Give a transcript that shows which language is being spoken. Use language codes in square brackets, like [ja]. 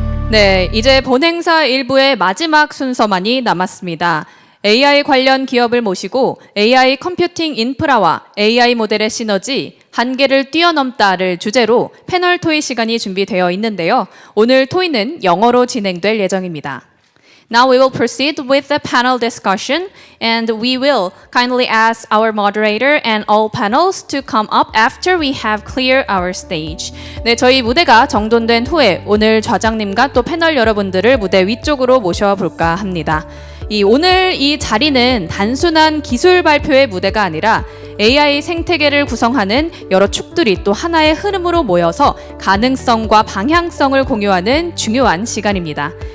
[ko] 네, 이제 본행사 일부의 마지막 순서만이 남았습니다. AI 관련 기업을 모시고 AI 컴퓨팅 인프라와 AI 모델의 시너지, 한계를 뛰어넘다를 주제로 패널 토의 시간이 준비되어 있는데요. 오늘 토의는 영어로 진행될 예정입니다. [en] Now we will proceed with the panel discussion, and we will kindly ask our moderator and all panels to come up after we have cleared our stage. [ko] 네, 저희 무대가 정돈된 후에 오늘 좌장님과 또 패널 여러분들을 무대 위쪽으로 모셔볼까 합니다. 오늘 이 자리는 단순한 기술 발표의 무대가 아니라 AI 생태계를 구성하는 여러 축들이 또 하나의 흐름으로 모여서 가능성과 방향성을 공유하는 중요한 시간입니다.